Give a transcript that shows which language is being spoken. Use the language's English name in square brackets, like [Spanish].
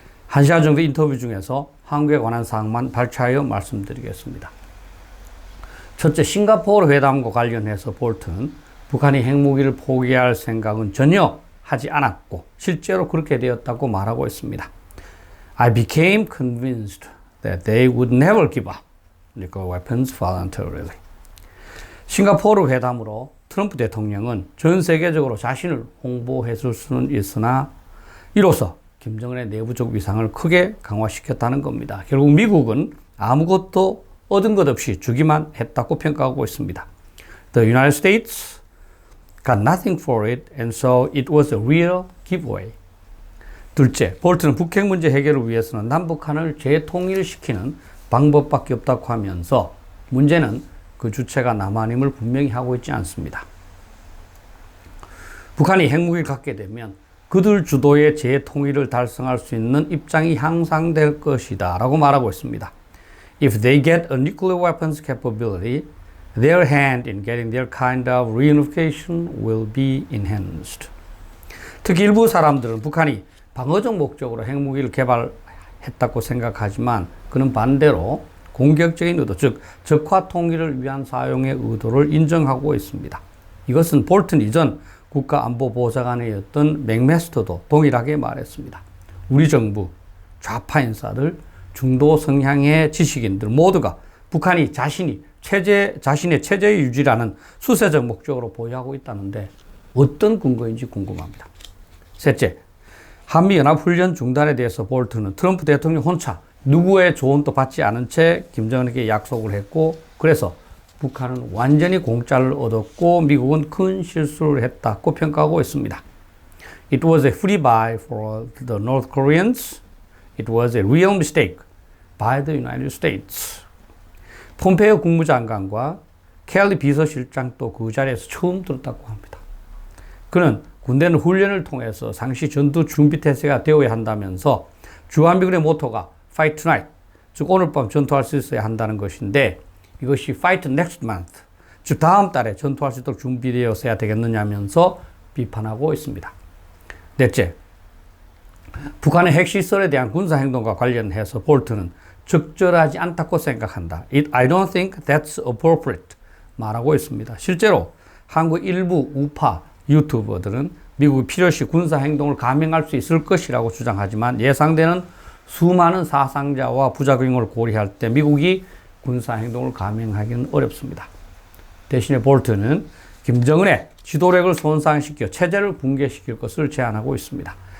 [Korean] 1시간 정도 인터뷰 중에서 한국에 관한 사항만 발췌하여 말씀드리겠습니다. 첫째, 싱가포르 회담과 관련해서 볼튼은 북한이 핵무기를 포기할 생각은 전혀 하지 않았고 실제로 그렇게 되었다고 말하고 있습니다. [English] I became convinced that they would never give up nuclear weapons voluntarily. [Korean] 싱가포르 회담으로 트럼프 대통령은 전 세계적으로 자신을 홍보했을 수는 있으나 이로써 김정은의 내부적 위상을 크게 강화시켰다는 겁니다. 결국 미국은 아무것도 얻은 것 없이 주기만 했다고 평가하고 있습니다. [English] The United States got nothing for it and so it was a real giveaway. [Korean] 둘째, 볼튼은 북핵 문제 해결을 위해서는 남북한을 재통일시키는 방법밖에 없다고 하면서 문제는 그 주체가 남한임을 분명히 하고 있지 않습니다. 북한이 핵무기를 갖게 되면 그들 주도의 재통일을 달성할 수 있는 입장이 향상될 것이다 라고 말하고 있습니다. [English] If they get a nuclear weapons capability, their hand in getting their kind of reunification will be enhanced. [Korean] 특히 일부 사람들은 북한이 방어적 목적으로 핵무기를 개발했다고 생각하지만 그는 반대로 공격적인 의도, 즉 적화 통일을 위한 사용의 의도를 인정하고 있습니다. 이것은 볼튼 이전 국가안보보좌관이었던 맥메스터도 동일하게 말했습니다. 우리 정부, 좌파 인사들, 중도 성향의 지식인들 모두가 북한이 자신의 체제 유지라는 수세적 목적으로 보유하고 있다는데 어떤 근거인지 궁금합니다. 셋째, 한미연합훈련 중단에 대해서 볼튼은 트럼프 대통령 혼자 누구의 조언도 받지 않은 채 김정은에게 약속을 했고 그래서 북한은 완전히 공짜를 얻었고 미국은 큰 실수를 했다고 평가하고 있습니다. [English] It was a free buy for the North Koreans. It was a real mistake by the United States. [Korean] 폼페이오 국무장관과 켈리 비서실장도 그 자리에서 처음 들었다고 합니다. 그는 군대는 훈련을 통해서 상시 전투 준비 태세가 되어야 한다면서 주한미군의 모토가 [English] Fight tonight, [Korean] 즉 오늘 밤 전투할 수 있어야 한다는 것인데 이것이 [English] Fight next month, [Korean] 즉 다음 달에 전투할 수 있도록 준비되었어야 되겠느냐면서 비판하고 있습니다. 넷째, 북한의 핵시설에 대한 군사행동과 관련해서 볼튼은 적절하지 않다고 생각한다. [English] I don't think that's appropriate [Korean] 말하고 있습니다. 실제로 한국 일부 우파 유튜버들은 미국이 필요시 군사행동을 감행할 수 있을 것이라고 주장하지만 예상되는 수많은 사상자와 부작용을 고려할 때 미국이 군사행동을 감행하기는 어렵습니다. 대신에 볼튼은 김정은의 지도력을 손상시켜 체제를 붕괴시킬 것을 제안하고 있습니다.